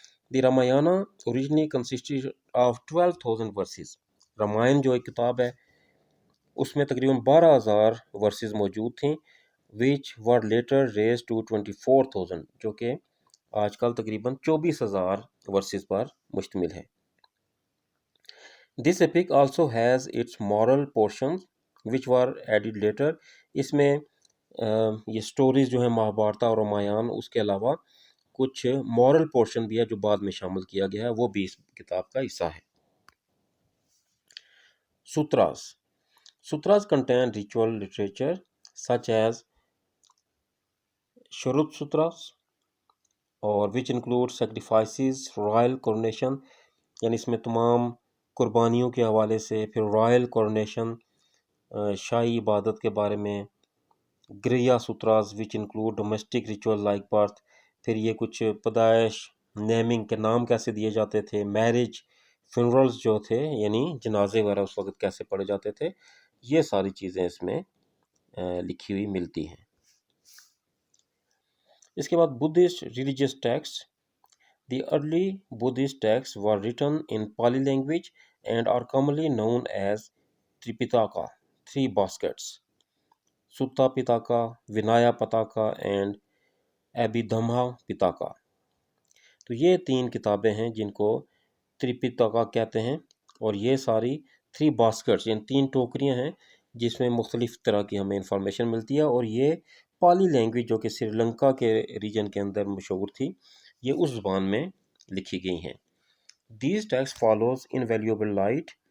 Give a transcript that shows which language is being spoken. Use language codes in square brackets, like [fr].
[en] The Ramayana originally consisted of 12,000 verses. [ur] Ramayan جو ایک کتاب ہے اس میں تقریباً 12,000 ورسز موجود تھیں [en] which were later raised to 24,000 [ur] جو کہ آج کل تقریباً 24,000 ورسز پر مشتمل ہے. [en] This epic also has its moral portions which were added later. [ur] اس میں یہ سٹوریز جو ہیں مہابھارتا اور رامایان، اس کے علاوہ کچھ مورل پورشن بھی ہے جو بعد میں شامل کیا گیا ہے، وہ بھی اس کتاب کا حصہ ہے. [en] Sutras contain ritual literature such as Shrut Sutras اور which include sacrifices, royal coronation. [ur] یعنی اس میں تمام قربانیوں کے حوالے سے، پھر رائل کورونیشن، شاہی عبادت کے بارے میں. [en] Grihya Sutras which include domestic ritual like birth. [ur] پھر یہ کچھ پیدائش، نیمنگ کے نام کیسے دیے جاتے تھے، میرج، فنرلز جو تھے یعنی جنازے وغیرہ اس وقت کیسے پڑھے جاتے تھے، یہ ساری چیزیں اس میں لکھی ہوئی ملتی ہیں. اس کے بعد [en] Buddhist religious text. The early Buddhist text were written in Pali language and are commonly known as Tripitaka, 3 baskets, Sutta Pitaka, Vinaya Pitaka and Abhidhamma Pitaka. [ur] تو یہ 3 کتابیں ہیں جن کو تریپتاکا کہتے ہیں اور یہ ساری [en] 3 baskets [ur] یعنی 3 ٹوکریاں ہیں جس میں مختلف طرح کی ہمیں انفارمیشن ملتی ہے اور یہ پالی لینگویج جو کہ سری لنکا کے ریجن کے اندر مشہور تھی، یہ اس زبان میں لکھی گئی ہیں. [en] These texts follows invaluable light